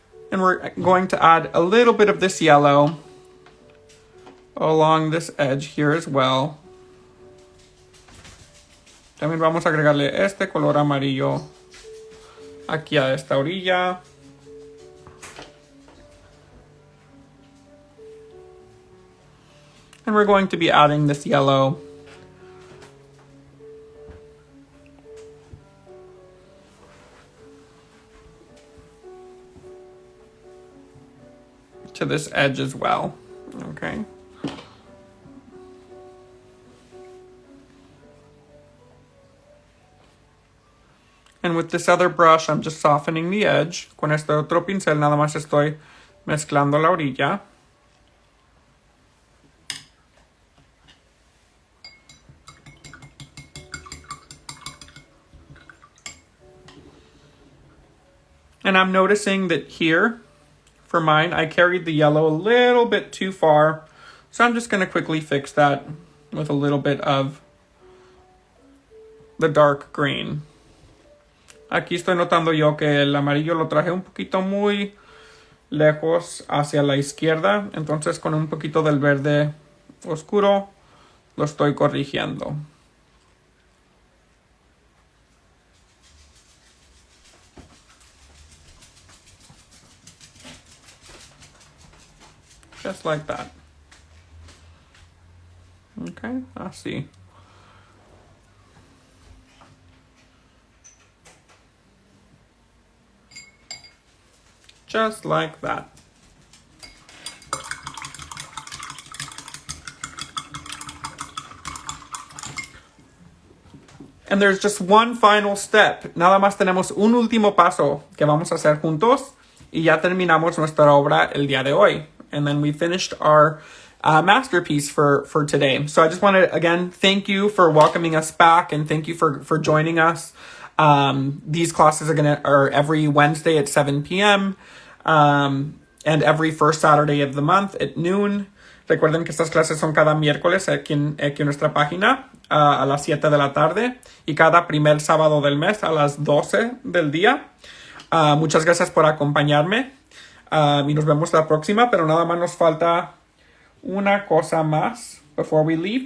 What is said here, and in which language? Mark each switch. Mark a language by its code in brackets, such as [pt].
[en] And we're going to add a little bit of this yellow along this edge here as well. [es] También vamos a agregarle este color amarillo aquí a esta orilla. [en] And we're going to be adding this yellow to this edge as well. Okay. And with this other brush, I'm just softening the edge. [es] Con este otro pincel nada más estoy mezclando la orilla. [en] And I'm noticing that here, for mine, I carried the yellow a little bit too far. So I'm just going to quickly fix that with a little bit of the dark green. [es] Aquí estoy notando yo que el amarillo lo traje un poquito muy lejos hacia la izquierda. Entonces con un poquito del verde oscuro lo estoy corrigiendo. [en] Just like that. [es] Okay, así. [en] Just like that. And there's just one final step. [es] Nada más tenemos un último paso que vamos a hacer juntos y ya terminamos nuestra obra el día de hoy. [en] And then we finished our masterpiece for today. So I just want to, again, thank you for welcoming us back and thank you for joining us. These classes are every Wednesday at 7 p.m. And every first Saturday of the month at noon. [es] Recuerden que estas clases son cada miércoles aquí en nuestra página a las 7 de la tarde y cada primer sábado del mes a las 12 del día. Muchas gracias por acompañarme. Y nos vemos la próxima, pero nada más nos falta una cosa más [en] before we leave.